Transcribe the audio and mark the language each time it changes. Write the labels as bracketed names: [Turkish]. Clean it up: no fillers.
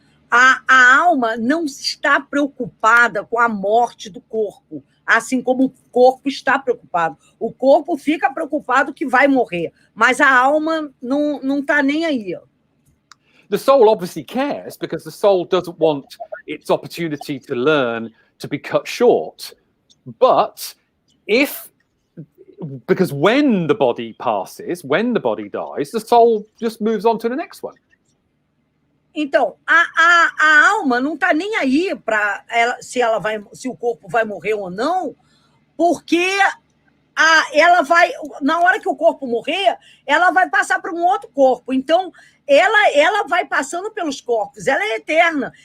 [Portuguese] A alma não está preocupada com a morte do corpo, assim como o corpo está preocupado. O corpo fica preocupado que vai morrer, mas a alma não está nem aí. [English] The soul obviously cares because the soul doesn't want its opportunity to learn to be cut short. But because when the body passes, when the body dies, the soul just moves on to the next one. [Portuguese] Então, a alma não está nem aí para se o corpo vai morrer ou não, porque ela vai, na hora que o corpo morrer, ela vai passar para um outro corpo. Então, ela vai passando pelos corpos, ela é eterna.